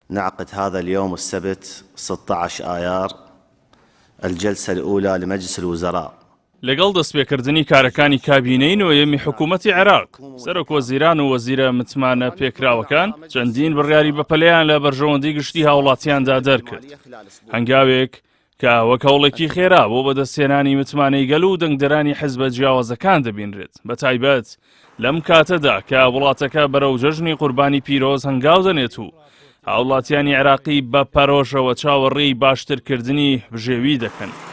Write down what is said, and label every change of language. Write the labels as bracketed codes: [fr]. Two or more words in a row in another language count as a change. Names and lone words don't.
[ar] نعقد هذا اليوم السبت 16 آيار الجلسة الأولى لمجلس الوزراء [ckb] لەگەڵ دەستپێکردنی کارەکانی کابینەی نوێیەمی حکوومەتی عێراق سەرۆک وەزیران و وەزیرە متمانە پێکراوەکان چەندین بڕیاری بەپەلەیان لە بەرژەوەندی گشتی هاوڵاتیاندا دەرکرد. هەنگاوێک کە وەک هەوڵێکی خێرا بۆ بەدەستهێنانی متمانەی گەل و دەنگدەرانی حیزبە جیاوازەکان دەبینرێت، بەتایبەت لەم کاتەدا کە وڵاتەکە بەرەو جەژنی قوربانی پیرۆز هەنگاو دەنێت و هاوڵاتیانی عێراقی بە پەرۆشەوە چاوەڕێی باشترکردنی بژێوی دەکەن.